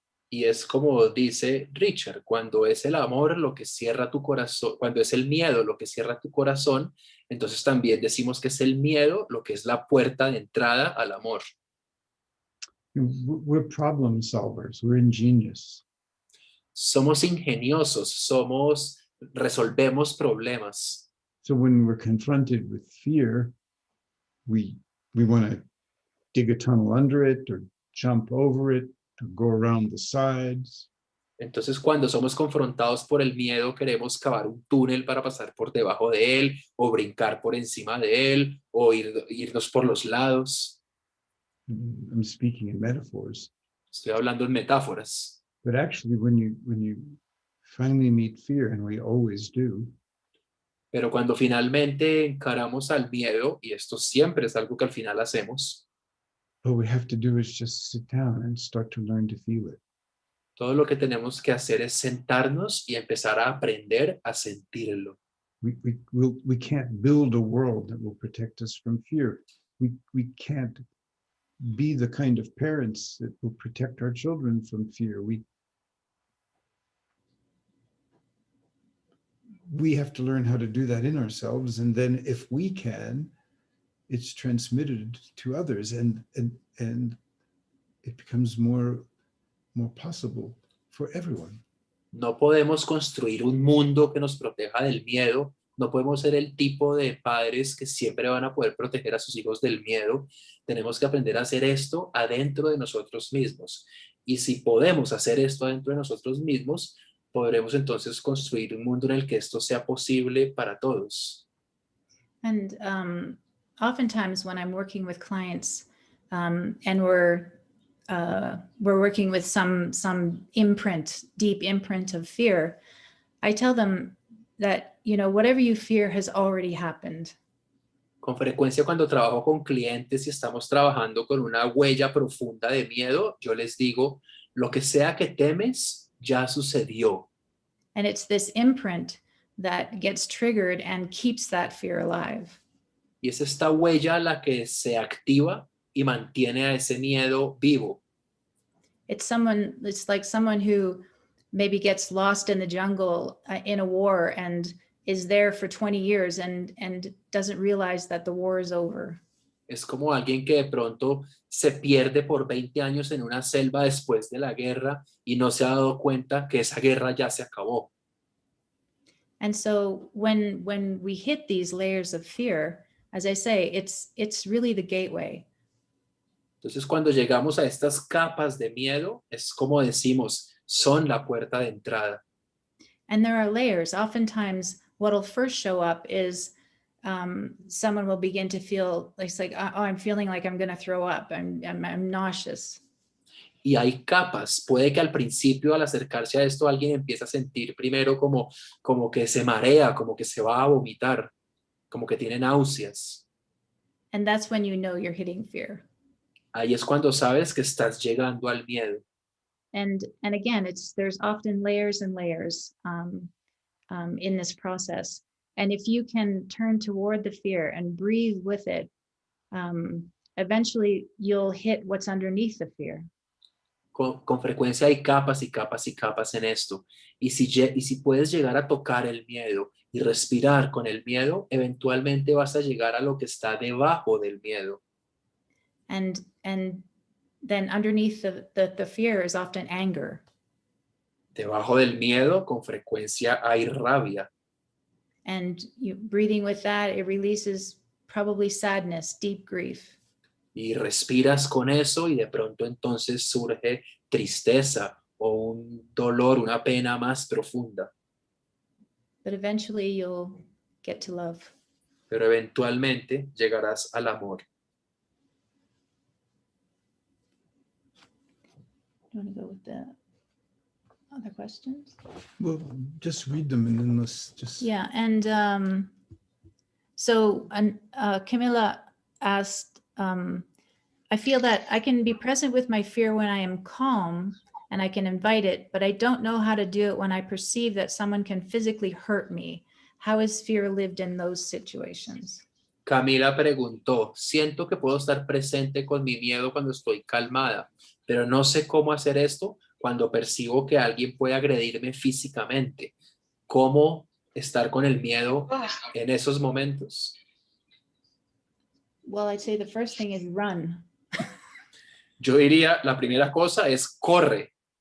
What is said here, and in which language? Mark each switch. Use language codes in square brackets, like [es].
[es] Y es como dice Richard, cuando es el amor lo que cierra tu corazón, cuando es el miedo lo que cierra tu corazón, entonces también decimos que es el miedo lo que es la puerta de entrada al amor. [en] We're problem solvers. We're ingenious. [es] Somos ingeniosos, resolvemos problemas. [en] So when we're confronted with fear, we want to dig a tunnel under it or jump over it or go around the sides. [es] Entonces, cuando somos confrontados por el miedo, queremos cavar un túnel para pasar por debajo de él, o brincar por encima de él, o irnos por los lados. [en] I'm speaking in metaphors. [es] Estoy hablando en metáforas. [en] But actually, when you finally meet fear, and we always do, [es] Pero cuando finalmente encaramos al miedo, y esto siempre es algo que al final hacemos, [en] all we have to do is just sit down and start to learn to feel it. [es] todo lo que tenemos que hacer es sentarnos y empezar a aprender a sentirlo. [en] We can't build a world that will protect us from fear. We can't be the kind of parents that will protect our children from fear. We have to learn how to do that in ourselves, and then if we can, it's transmitted to others, and it becomes more possible for everyone. [es] No podemos construir un mundo que nos proteja del miedo. No podemos ser el tipo de padres que siempre van a poder proteger a sus hijos del miedo. Tenemos que aprender a hacer esto adentro de nosotros mismos. Y si podemos hacer esto adentro de nosotros mismos, podremos entonces construir un mundo en el que esto sea posible para todos. [en] And oftentimes when I'm working with clients and we're working with some imprint, deep imprint of fear, I tell them that, whatever you fear has already happened. [es] Con frecuencia cuando trabajo con clientes y estamos trabajando con una huella profunda de miedo, yo les digo, lo que sea que temes, ya sucedió. [en] And it's this imprint that gets triggered and keeps that fear alive. [es] Y es esta huella la que se activa y mantiene a ese miedo vivo. [en] It's like someone who maybe gets lost in the jungle in a war and is there for 20 years and doesn't realize that the war is over. [es] Es como alguien que de pronto se pierde por 20 años en una selva después de la guerra y no se ha dado cuenta que esa guerra ya se acabó. [en] And so when we hit these layers of fear, as I say, it's really the gateway. [es] Entonces, cuando llegamos a estas capas de miedo, es como decimos, son la puerta de entrada. [en] And there are layers. Oftentimes, what'll first show up is someone will begin to feel like, oh, I'm feeling like I'm going to throw up. I'm nauseous. [es] Y hay capas. Puede que al principio, al acercarse a esto, alguien empieza a sentir primero como que se marea, como que se va a vomitar, como que tiene náuseas. [en] And that's when you know you're hitting fear. [es] Ahí es cuando sabes que estás llegando al miedo. [en] And again, there's often layers and layers in this process. And if you can turn toward the fear and breathe with it, eventually you'll hit what's underneath the fear. [es] Con frecuencia hay capas y capas y capas en esto. Y si puedes llegar a tocar el miedo y respirar con el miedo, eventualmente vas a llegar a lo que está debajo del miedo. [en] And then underneath the fear is often anger. [es] Debajo del miedo, con frecuencia hay rabia. [en] And you breathing with that, it releases probably sadness, deep grief. [es] Y respiras con eso y de pronto entonces surge tristeza o un dolor, una pena más profunda. [en] But eventually you'll get to love. [es] Pero eventualmente llegarás al amor. [en] You want to go with the other questions? Well, just read them and then let's just... Yeah, and so Camilla asked, I feel that I can be present with my fear when I am calm and I can invite it, but I don't know how to do it when I perceive that someone can physically hurt me. How is fear lived in those situations? [es] Camila preguntó, siento que puedo estar presente con mi miedo cuando estoy calmada, pero no sé cómo hacer esto cuando percibo que alguien puede agredirme físicamente. ¿Cómo estar con el miedo en esos momentos? [en] Well, I'd say the first thing is run. [es] Yo diría, la primera cosa es corre.